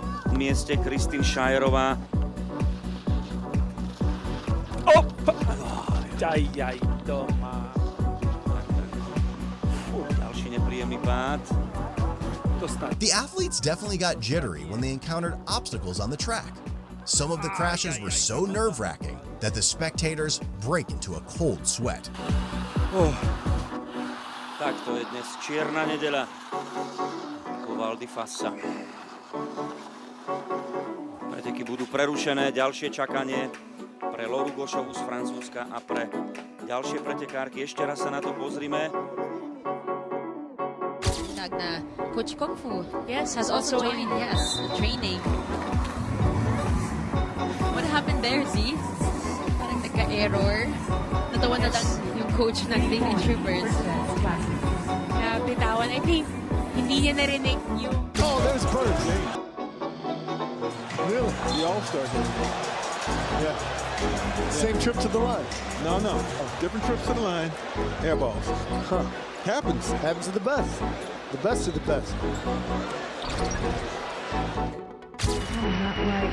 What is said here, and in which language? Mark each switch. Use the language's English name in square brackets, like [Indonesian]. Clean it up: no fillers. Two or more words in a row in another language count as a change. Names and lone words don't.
[Slovak] mieste Kristin Šajerová. Aj, doma. Ďalší nepríjemný pád. [English] The athletes definitely got jittery when they encountered obstacles on the track. Some of the crashes were so nerve-wracking that the spectators break into a cold sweat. [Slovak] Tak to je dnes čierna nedeľa. Val di Fassa. Preteky budú prerušené, ďalšie čakanie pre Lauru Gošovú z Francúzska a pre ďalšie pretekárky. Ešte raz sa na to pozrime. Tak na [English] Coach Kung Fu has also joined, training. What happened there, Z? [Filipino] Parang nagka-error. Natawa na lang yung coach ng Daily Troopers. [English] Nabitawan, I think. [Filipino] Hindi niya narinig yung... [English] Oh, there's Bird. Really? The All-Star here. Yeah. Same trip to the line. No. Different trips to the line. Air balls. Huh. Happens. Happens to the best. The best of the best. Not right.